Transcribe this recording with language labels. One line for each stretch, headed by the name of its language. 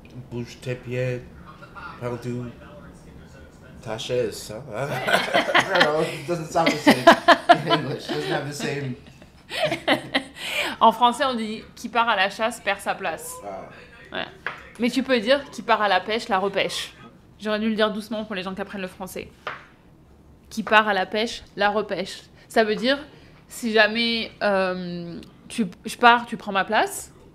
French: Bouge tes pieds, parle tout. Ta chaise, huh?
English: I don't know, it doesn't sound the same in English. It doesn't have the same...
French: En français, on dit qui part à la chasse perd sa place. Ah. Ouais. Mais tu peux dire qui part à la pêche, la repêche. J'aurais dû le dire doucement pour les gens qui apprennent le français. Qui part à la pêche, la repêche. Ça veut dire, si jamais je pars, tu prends ma place.